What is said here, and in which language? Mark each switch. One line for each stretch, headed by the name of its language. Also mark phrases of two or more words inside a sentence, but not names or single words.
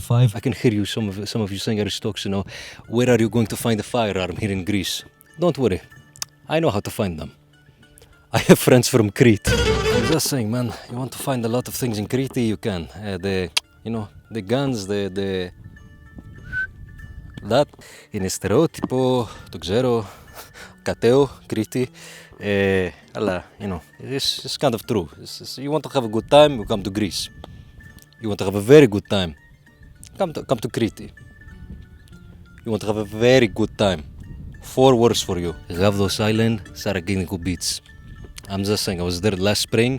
English: I can hear you, some of you saying, Aristoxenus, where are you going to find a firearm here in Greece? Don't worry, I know how to find them. I have friends from Crete. I'm just saying, man, you want to find a lot of things in Crete, you can. The guns, that,
Greek: είναι στερεότυπο, το ξέρω, κατέο, Κρήτη. Αλλά,
English: it's kind of true. You want to have a good time, you come to Greece. You want to have a very good time, come to Crete. You want to have a very good time. 4 words for you. Gavdos Island, Sarageniko Beach. I'm just saying, I was there last spring.